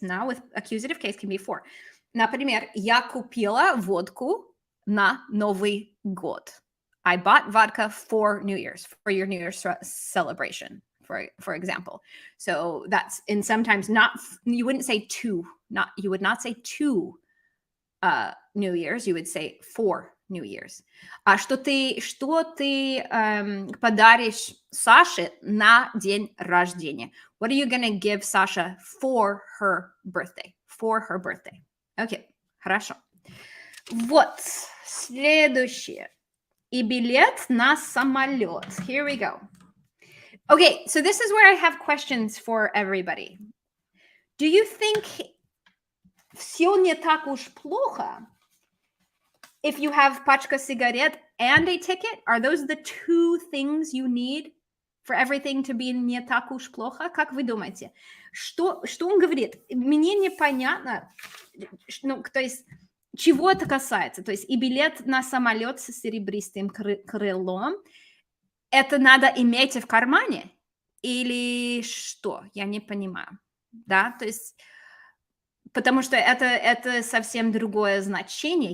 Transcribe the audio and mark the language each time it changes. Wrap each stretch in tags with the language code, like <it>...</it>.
<en>Na with accusative case can be for.</en> <ru>Например, я купила водку на Новый год.</ru> <en>I bought vodka for New Year's, for your New Year's celebration. for example. So that's, and sometimes not, you wouldn't say two, you would not say two New Year's, you would say 4 New Year's.</en> <ru>А что ты подаришь Саше на день рождения?</ru> <en>What are you gonna give Sasha for her birthday? For her birthday.</en> <ru>Окей, хорошо. Вот, следующее. И билет на самолет.</ru> <en>Here we go. Okay, so this is where I have questions for everybody. Do you think</en> <ru>все не так уж плохо</ru> <en>if you have</en> <ru>Пачка сигарет</ru> <en>and a ticket? Are those the 2 things you need for everything to be</en> <ru>не так уж плохо? Как вы думаете? Что он говорит? Мне непонятно, ну, то есть, чего это касается. То есть и билет на самолет с серебристым крылом, это надо иметь в кармане? Или что? Я не понимаю. Да, то есть, потому что это совсем другое значение.</ru>